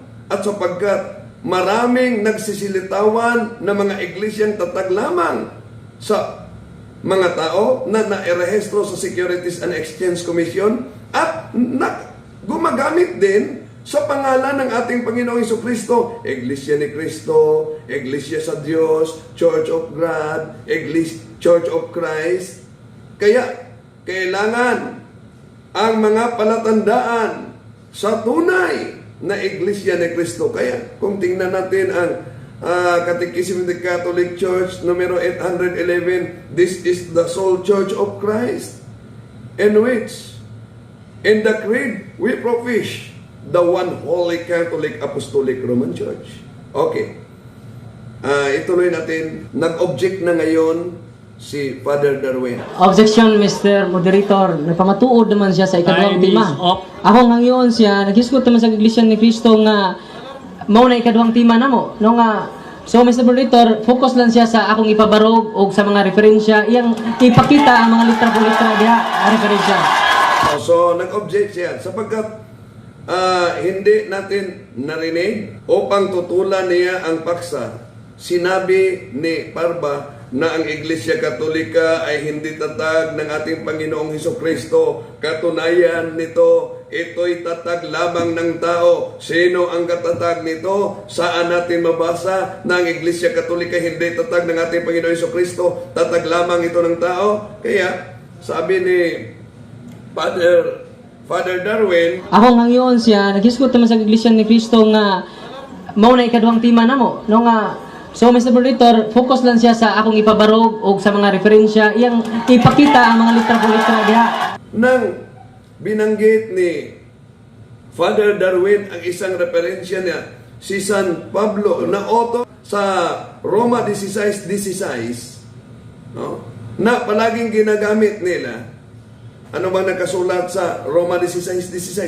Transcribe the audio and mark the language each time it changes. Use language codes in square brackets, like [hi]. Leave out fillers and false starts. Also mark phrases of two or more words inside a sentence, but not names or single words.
[tl] At sapagkat maraming nagsisilitawan na mga iglesyang tatag lamang sa mga tao na nairehistro sa Securities and Exchange Commission at gumagamit din sa pangalan ng ating Panginoong Hesukristo, Iglesia ni Cristo, Iglesia sa Diyos, Church of God, Church of Christ. Kaya, kailangan ang mga palatandaan sa tunay na Iglesia ni Cristo. Kaya, kung tingnan natin ang [en] Catechism of the Catholic Church, numero 811, this is the sole Church of Christ, in which, in the Creed, we profess the one Holy Catholic Apostolic Roman Church. Okay. [tl] Ituloy natin. Nag-object na ngayon si Father Darwin. [en] Objection, Mr. Moderator. [ceb] Nagpamatuod naman siya sa ikaduhang [en] Time [ceb] tima. [en] is up. [ceb] Ako ngayon siya, naghisgot naman sa Iglesia ni Cristo nga mao na ikaduhang tima namo. No nga, So, Mr. Moderator, focus lang siya sa akong ipabarog o sa mga referensya, iyang ipakita ang mga litra po litra diha, referensya. [en] So, [tl] nag-object siya sapagkat hindi natin narinig upang tutulan niya ang paksa. Sinabi ni Parba na ang Iglesia Katolika ay hindi tatag ng ating Panginoong Hesukristo. Katunayan nito, ito'y tatag lamang ng tao. Sino ang katatag nito? Saan natin mabasa na ang Iglesia Katolika hindi tatag ng ating Panginoong Hesukristo? Tatag lamang ito ng tao. Kaya, sabi ni Father Darwin, [ceb] Ako ngayon siya, naghisgot naman sa Iglesia ni Cristo nga mao na ikaduhang tima namo. No nga, so Mr. Moderator, focus lang siya sa akong ipabarog o sa mga referensya, iyang ipakita ang mga litra po litra diha. [tl] nang binanggit ni Father Darwin ang isang referensya niya, si San Pablo na author sa Roma 16:16, no? Na palaging ginagamit nila. Ano bang nakasulat sa Roma 16:16?